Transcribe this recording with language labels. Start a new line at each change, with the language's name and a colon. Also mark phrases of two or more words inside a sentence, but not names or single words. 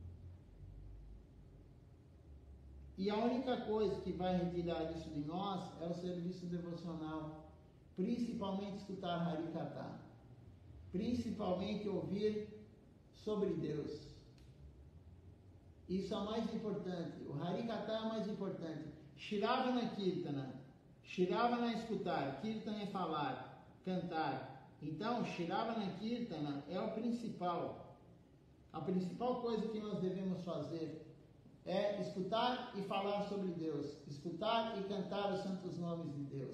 Portuguese: E a única coisa que vai retirar isso de nós é o serviço devocional, principalmente escutar Harikata, principalmente ouvir sobre Deus. Isso é o mais importante. O Harikata é o mais importante.
Sanskrit: श्रवण कीर्तन.
Portuguese: Shravana é escutar, Kirtana é falar, cantar. Então,
Sanskrit: श्रवण कीर्तन
Portuguese: é o principal. A principal coisa que nós devemos fazer é escutar e falar sobre Deus, escutar e cantar os santos nomes de Deus.